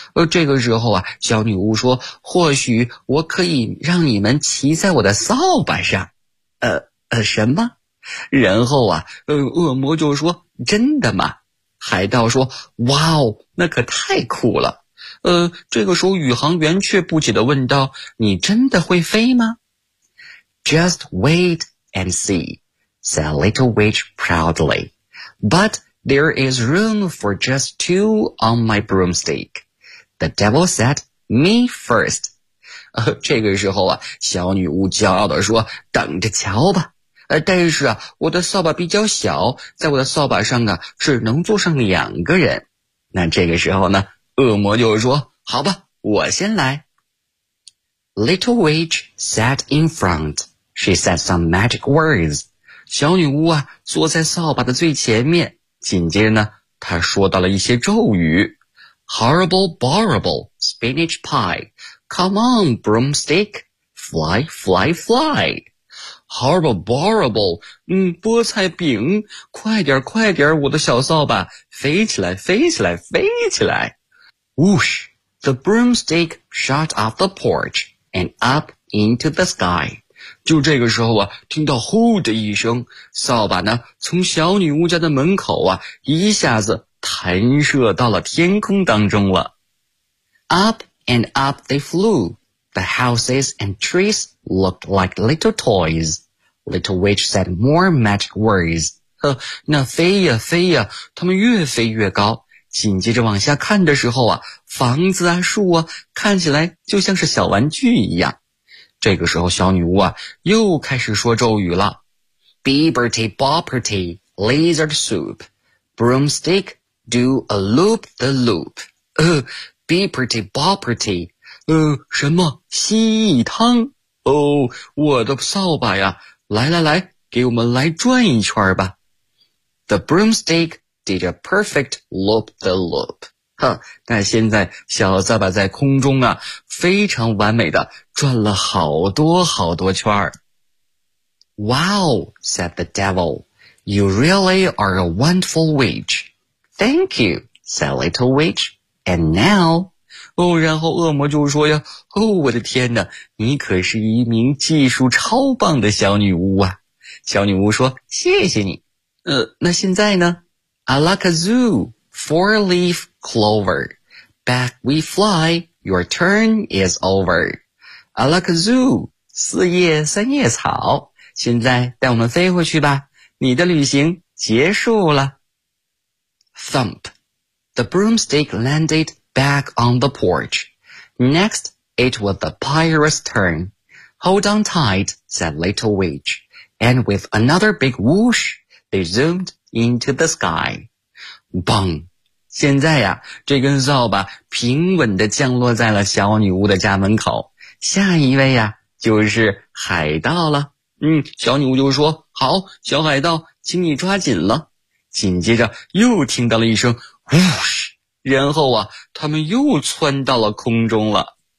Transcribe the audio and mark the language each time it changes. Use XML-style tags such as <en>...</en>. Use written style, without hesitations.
<zh>这个时候啊，小女巫说，或许我可以让你们骑在我的扫把上。什么？然后啊，恶魔就说：“真的吗？” 海盗说：“哇哦，那可太酷了。” 这个时候宇航员却不解地问道：“你真的会飞吗？”</zh> <en>Just wait and see, said Little Witch proudly. But there is room for just two on my broomstick. The devil said, me first.</en> <zh>这个时候啊，小女巫骄傲地说：“等着瞧吧。” 但是啊，我的扫把比较小，在我的扫把上啊，只能坐上两个人。那这个时候呢，恶魔就说：“好吧，我先来。”</zh> <en>Little Witch sat in front. She said some magic words.</en> <zh>小女巫啊，坐在扫把的最前面。紧接着呢，她说到了一些咒语</zh> <en>：Horrible, horrible, spinach pie. Come on, broomstick. Fly, fly, fly. Horrible, horrible,</en> <zh>菠菜饼，快点快点，我的小扫把，飞起来飞起来飞起来。</zh> <en>Whoosh, the broomstick shot off the porch and up into the sky.</en> <zh>就这个时候啊，听到呼的一声，扫把呢从小女巫家的门口啊一下子弹射到了天空当中了。</zh> <en>Up and up they flew. The houses and trees looked like little toys. Little Witch said more magic words.</en> <zh>那飞呀飞呀，他们越飞越高。紧接着往下看的时候啊，房子啊树啊看起来就像是小玩具一样。这个时候小女巫啊又开始说咒语了。</zh> <en>Beeberty bopperty, lizard soup. Broomstick, do a loop the loop. Beeberty bopperty,</en> <zh>什么蜥蜴汤哦，我的扫把呀，来来来，给我们来转一圈吧。</zh> <en>The broomstick did a perfect loop the loop.</en> <zh>那现在小扫把在空中啊，非常完美的转了好多好多圈。</zh> <en>Wow, said the devil, you really are a wonderful witch. Thank you, said little witch, and now...</en> <zh>然后恶魔就说呀，哦，我的天哪，你可是一名技术超棒的小女巫啊。小女巫说，谢谢你。那现在呢</zh> <en>?I like a zoo, four leaf clover. Back we fly, your turn is over. I like a zoo,</en> <zh>四叶三叶草。现在带我们飞回去吧，你的旅行结束了。</zh> <en>Thump, the broomstick landed,Back on the porch. Next, it was the pirate's turn. Hold on tight, said Little Witch. And with another big whoosh, they zoomed into the sky. Bang!</en> <zh>现在呀，这根扫把平稳地降落在了小女巫的家门口。下一位呀，就是海盗了。小女巫就说，好，小海盗，请你抓紧了。紧接着又听到了一声whoosh。然后啊，他们又窜到了空中了。</zh>